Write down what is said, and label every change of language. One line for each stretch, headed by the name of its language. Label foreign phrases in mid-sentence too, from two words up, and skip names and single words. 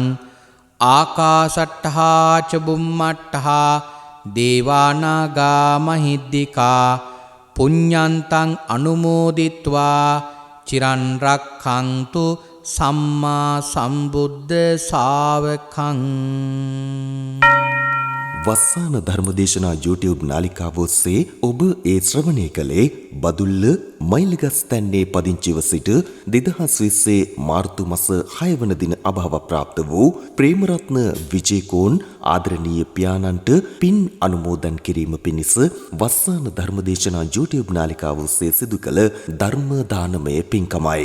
Pali: ආකාසට්ඨා ච බුම්මට්ඨා දේවානාගා මහිද්దికා පුඤ්ඤන්තං අනුමෝදිත්වා චිරන් රක්ඛන්තු සම්මා සම්බුද්ධ ශාවකං.
Sinhala: වස්සාන ධර්මදේශනා YouTube නාලිකාව ඔස්සේ ඔබ ඒ ශ්‍රවණය කළේ බදුල්ල මයිලගස් තැන්නේ පදිංචිව සිට 2020 මාර්තු මාස 6 වන දින අභාව ප්‍රාප්ත වූ ප්‍රේමරත්න විජේකෝන් ආදරණීය පියාණන්ට පින් අනුමෝදන් කිරීම පිණිස වස්සාන ධර්මදේශනා YouTube නාලිකාව ඔස්සේ සිදු කළ ධර්ම දානමය පින්කමයි.